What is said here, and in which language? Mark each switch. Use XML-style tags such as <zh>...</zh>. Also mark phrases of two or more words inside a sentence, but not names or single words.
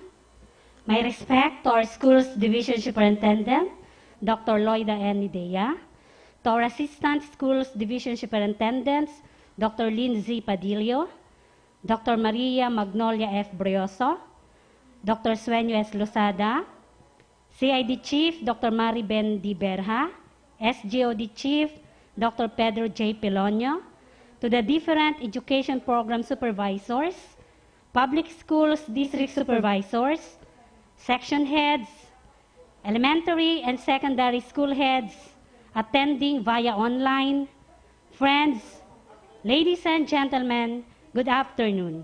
<en>My respect to our school's division superintendent, Dr. Loida N. Idea, to our assistant schools division superintendents, Dr. Lindsay Padillo, Dr. Maria Magnolia F. Brioso, Dr. Sueño S. Losada, CID Chief, Dr. Mariben D. Berha, SGOD Chief, Dr. Pedro J. Pelonio, to the different education program supervisors, public schools district supervisors, section heads, elementary and secondary school heads attending via online, friends, ladies and gentlemen, good afternoon.</en>